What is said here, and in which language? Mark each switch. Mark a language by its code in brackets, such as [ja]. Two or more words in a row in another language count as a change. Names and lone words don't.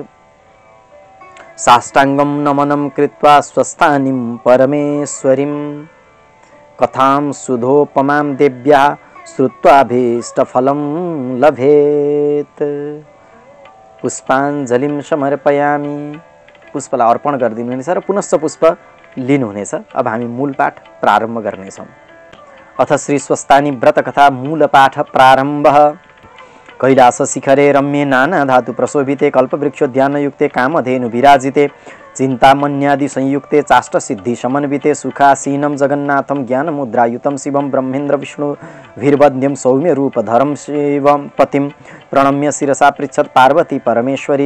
[sa] साष्टाङ्गं नमनं कृत्वा स्वस्थानीं परमेश्वरीं कथां सुधोपमां देव्याः श्रुत्वाभीष्टफलं लभेत्। पुष्पाञ्जलिं समर्पयामि। [ne] पुष्पलाई अर्पण गरिदिनुहुनेछ र पुनश्च पुष्प लिनुहुनेछ। अब हामी मूल पाठ प्रारम्भ गर्नेछौँ। [sa] अथ श्री स्वस्थानी व्रत कथा मूल पाठ प्रारम्भ। कैलास शिखरे रम्ये नाना धातु प्रशोभिते कल्पवृक्षोद्यानयुक्ते कामधेनु विराजिते चिन्तामण्यादि संयुक्ते चाष्ट सिद्धि समन्विते सुखासीनं जगन्नाथं ज्ञानमुद्रायुतं शिवं ब्रह्मेन्द्र विष्णुभिर्वन्द्यं सौम्य रूपधरं शिवं पतिं प्रणम्य शिरसा पृच्छत् पार्वती परमेश्वरी।